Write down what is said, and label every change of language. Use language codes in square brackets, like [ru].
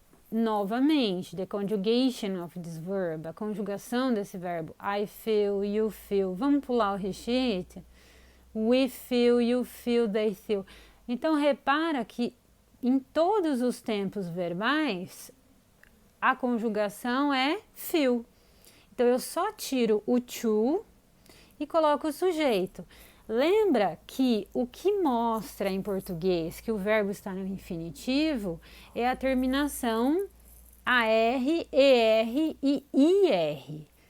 [pt] Novamente, [en] the conjugation of this verb, [pt] a conjugação desse verbo. [en] I feel, you feel. [pt] Vamos pular o [en] he, she, it? We feel, you feel, they feel. [pt] Então, repara que em todos os tempos verbais, a conjugação é feel. Então, eu só tiro o to e coloco o sujeito. Lembra que o que mostra em português que o verbo está no infinitivo é a terminação AR, ER e IR.